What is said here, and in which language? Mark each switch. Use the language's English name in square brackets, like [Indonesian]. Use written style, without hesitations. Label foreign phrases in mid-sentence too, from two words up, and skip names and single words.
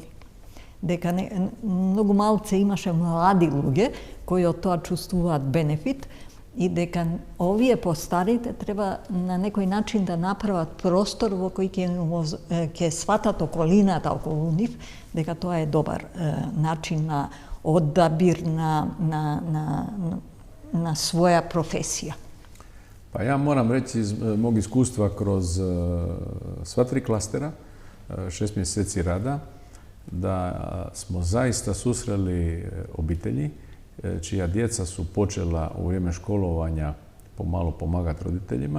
[Macedonian] Дека многу малце имаше млади луѓе кои од тоа чувствуваат бенефит, и дека овие постарите треба на некој начин да направат простор во кој ќе сватат околината околу нив, дека тоа е добар начин на одабир на своја професија. [Croatian] Pa ja moram reći iz mog iskustva kroz sva 3 klastera, 6 mjeseci rada, da smo zaista susreli obitelji čija djeca su počela u vrijeme školovanja pomalo pomagati roditeljima.